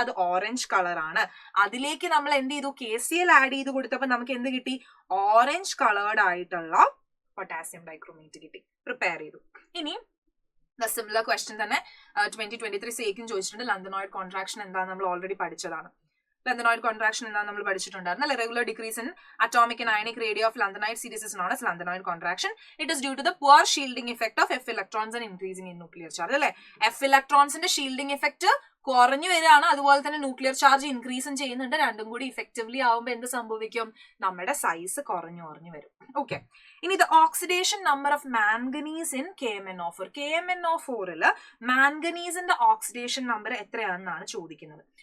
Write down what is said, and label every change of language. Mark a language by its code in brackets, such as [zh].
[ml] അത് orange colour ആണ്. അതിലേക്ക് നമ്മൾ എന്ത് ചെയ്തു? KCl ആഡ് ചെയ്ത് കൊടുത്തപ്പോ നമുക്ക് എന്ത് കിട്ടി? ഓറഞ്ച് കളേർഡ് ആയിട്ടുള്ള പൊട്ടാസ്യം ഡൈക്രോമേറ്റ് കിട്ടി. പ്രിപ്പയർ ചെയ്തു. ഇനി സിമിലർ ക്വസ്റ്റ്യൻ തന്നെ 2023 സേക്കും ചോദിച്ചിട്ടുണ്ട്. ലന്തനോയിഡ് കോൺട്രാക്ഷൻ എന്താണെന്ന് നമ്മൾ ഓൾറെഡി പഠിച്ചതാണ്. Lanthanide contraction എന്താണെന്ന് നമ്മൾ പഠിച്ചിട്ടുണ്ടായിരുന്നു. [en] Regular decrease in atomic and ionic radii of lanthanide series is known as lanthanide contraction. It is due to the poor shielding effect of F electrons and increasing in nuclear charge. [ml] അല്ലേ? F electrons ന്റെ shielding effect കുറഞ്ഞു വരികയാണ്, അതുപോലെ തന്നെ nuclear charge ഇൻക്രീസും ചെയ്യുന്നുണ്ട്. രണ്ടും കൂടി effectively ആവുമ്പോൾ എന്ത് സംഭവിക്കും? നമ്മുടെ സൈസ് കുറഞ്ഞു വരും. ഓക്കെ, ഇനി the oxidation number of manganese in KMnO4. KMnO4 മാംഗനീസിന്റെ oxidation number എത്രയാണെന്നാണ് ചോദിക്കുന്നത്.